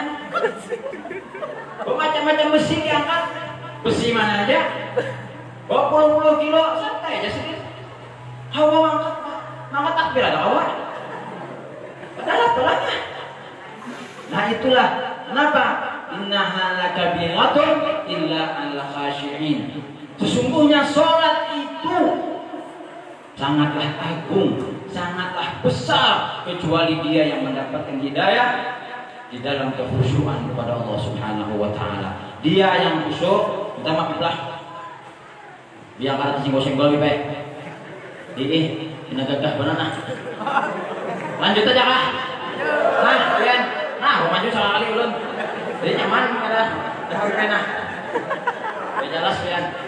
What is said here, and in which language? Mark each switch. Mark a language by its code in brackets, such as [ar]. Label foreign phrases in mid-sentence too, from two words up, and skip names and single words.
[id] Macam-macam besi diangkat. Besi mana aja? 20 kilo santai aja sedikit. Hawa mangkat takbir ada hawa. Padahal apalagi. Nah itulah kenapa? [ar] إنها لكبيرة إلا الخاشعين. [id] Sesungguhnya sholat itu sangatlah agung, sangatlah besar kecuali dia yang mendapatkan hidayah di dalam kekhusyuan kepada Allah Subhanahu wa Ta'ala. [bjn] Dia yang khusyuk, minta maaflah. Biar kada singgol-singgol lebih baik. Ini gagah benar nah. Lanjut aja kah? Nah, kalian. Nah, maju salah kali ulun. Jadi nyaman kada nah. Jelas pian.